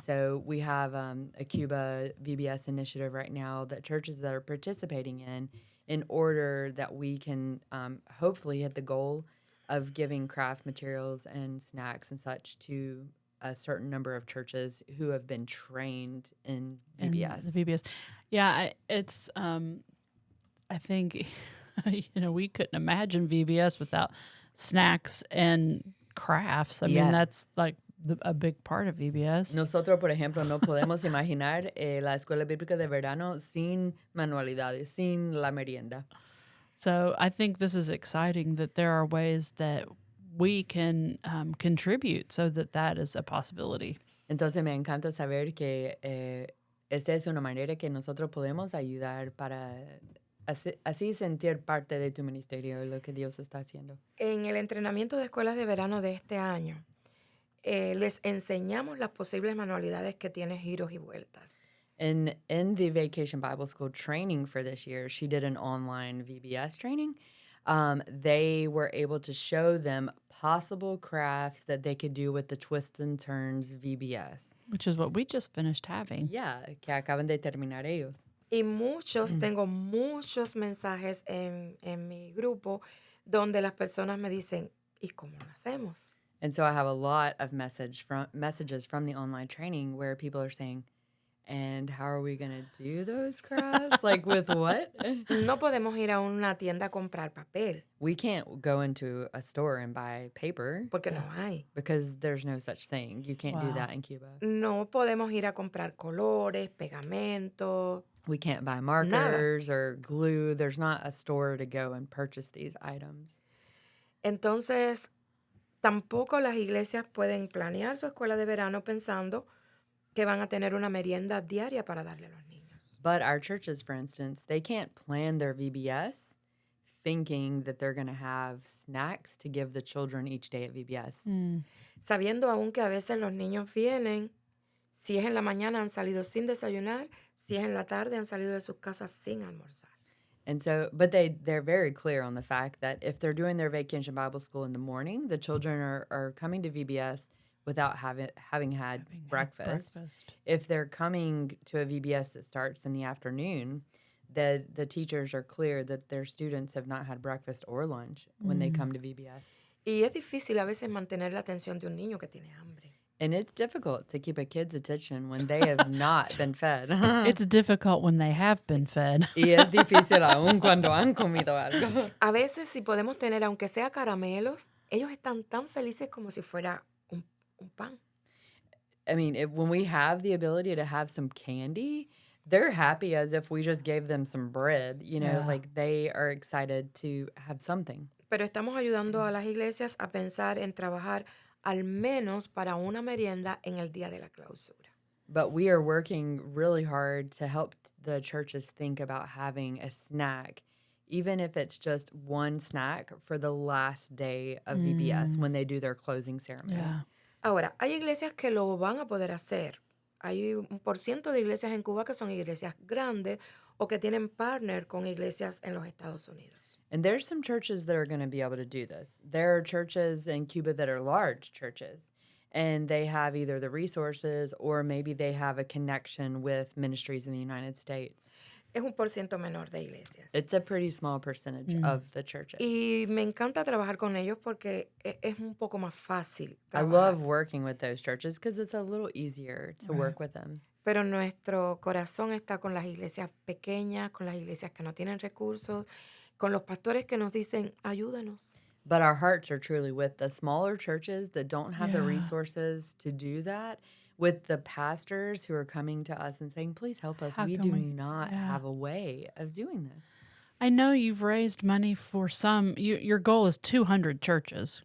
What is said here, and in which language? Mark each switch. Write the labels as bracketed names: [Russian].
[English] so we have a Cuba VBS initiative right now that churches that are participating in order that we can hopefully hit the goal of giving craft materials and snacks and such to a certain number of churches who have been trained in And VBS. the VBS. Yeah, it's I think we couldn't imagine VBS without snacks and crafts. I Yeah. mean, that's like a big part of VBS. [Spanish] Nosotros, por ejemplo, no podemos imaginar la escuela bíblica de verano sin manualidades, sin la merienda. [English] So I think this is exciting that there are ways that we can contribute so that is a possibility. [Spanish] Entonces me encanta saber que esta es una manera que nosotros podemos ayudar para así sentir parte de tu ministerio y lo que Dios está haciendo. En el entrenamiento de escuelas de verano de este año, les enseñamos las posibles manualidades que tienen giros y vueltas. [English] In the Vacation Bible School training for this year, she did an online VBS training. They were able to show them possible crafts that they could do with the twists and turns VBS. Which is what we just finished having. [Spanish] Yeah, que acaban de terminar ellos. Y tengo muchos mensajes en mi grupo donde las personas me dicen, ¿y cómo lo hacemos? [English] And so I have a lot of messages from the online training where people are saying, and how are we going to do those crafts? Like with what? [Spanish] No podemos ir a una tienda a comprar papel [English] We can't go into a store and buy paper [Spanish] porque no hay. [English] because there's no such thing. You can't do Wow. that in Cuba. [Spanish] No podemos ir a comprar colores, pegamentos. [English] We can't buy markers or glue. There's not a store to go and purchase these items. [Spanish] Entonces, tampoco las iglesias pueden planear su escuela de verano pensando que van a tener una merienda diaria para darle a los niños. [English] But our churches, for instance, they can't plan their VBS thinking that they're going to have snacks to give the children each day at VBS. [Spanish] Sabiendo aún que a veces los niños vienen, si es en la mañana han salido sin desayunar, si es en la tarde han salido de sus casas sin almorzar. [English] And so, but they're very clear on the fact that if they're doing their vacation Bible school in the morning, the children are coming to VBS without having had breakfast. If they're coming to a VBS that starts in the afternoon, the teachers are clear that their students have not had breakfast or lunch when they come to VBS. [Spanish] Y es difícil a veces mantener la atención de un niño que tiene hambre. [English] And it's difficult to keep a kid's attention when they have not been fed. It's difficult when they have been fed. [Spanish] Y es difícil aún cuando han comido algo. A veces si podemos tener, aunque sea caramelos, ellos están tan felices como si fuera un pan. [English] I mean, when we have the ability to have some candy, they're happy as if we just gave them some bread. Yeah. Like they are excited to have something. [Spanish] Pero estamos ayudando a las iglesias a pensar en trabajar al menos para una merienda en el día de la clausura. [English] But we are working really hard to help the churches think about having a snack, even if it's just one snack for the last day of VBS when they do their closing ceremony. Yeah. [Spanish] Ahora, hay iglesias que lo van a poder hacer. Hay un % de iglesias en Cuba que son iglesias grandes o que tienen partner con iglesias en los Estados Unidos. [English] And there's some churches that are going to be able to do this. There are churches in Cuba that are large churches, and they have either the resources or maybe they have a connection with ministries in the United States. [Spanish] es un por ciento menor de iglesias. [English] It's a pretty small percentage of the churches. [Spanish] Y me encanta trabajar con ellos porque es un poco más fácil [English] I [Spanish] trabajar. [English] love working with those churches because it's a little easier to work with them. [Spanish] Pero nuestro corazón está con las iglesias pequeñas, con las iglesias que no tienen recursos, con los pastores que nos dicen, ayúdanos. [English] But our hearts are truly with the smaller churches that don't have the Yeah. resources to do that, with the pastors who are coming to us and saying, please help us. How We can do we- not yeah. have a way of doing this. I know you've raised money for some. Your goal is 200 churches,